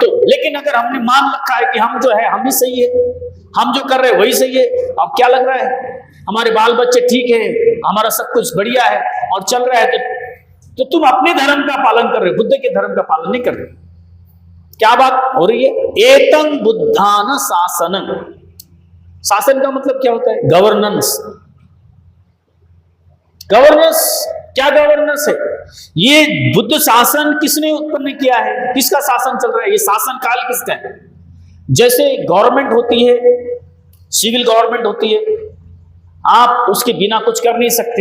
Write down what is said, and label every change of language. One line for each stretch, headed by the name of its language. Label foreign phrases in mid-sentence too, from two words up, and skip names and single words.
Hindi: लेकिन अगर हमने मान रखा है कि हम जो है हम ही सही है, हम जो कर रहे हैं वही सही है, अब क्या लग रहा है, हमारे बाल बच्चे ठीक है, हमारा सब कुछ बढ़िया है और चल रहा है, तो तुम अपने धर्म का पालन कर रहे हो, बुद्ध के धर्म का पालन नहीं कर रहे। क्या बात हो रही है?
Pali: एतं बुद्धान शासनं।
Hindi: शासन का मतलब क्या होता है? गवर्नेंस। गवर्नेंस, क्या गवर्नेंस है? ये बुद्ध शासन किसने उत्पन्न किया है? किसका शासन चल रहा है? ये शासन काल किसका है? जैसे गवर्नमेंट होती है,
English: civil government
Hindi: होती है, आप उसके बिना कुछ कर नहीं सकते।